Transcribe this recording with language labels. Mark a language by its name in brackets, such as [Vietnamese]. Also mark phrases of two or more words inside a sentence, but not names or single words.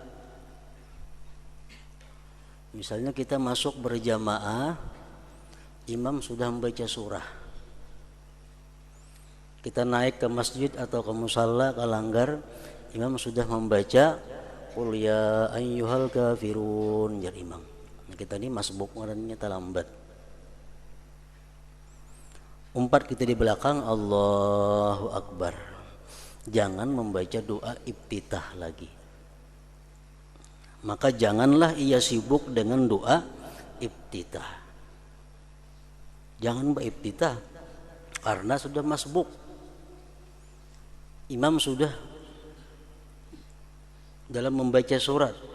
[Indonesian] Misalnya kita masuk berjamaah, imam sudah membaca surah. Kita naik ke masjid atau ke musalla, ke langgar, imam sudah membaca [Arabic] قل يا أيها الكافرون, [Banjar] jar imam. [Indonesian] Nah, kita ini masbuk, orangnya terlambat. [Banjar] Umpat kita di belakang, [Arabic] الله أكبر. [Indonesian] Jangan membaca doa iftitah lagi. Maka janganlah ia sibuk dengan doa iftitah. Jangan beriftitah karena sudah masbuk. Imam sudah dalam membaca surat.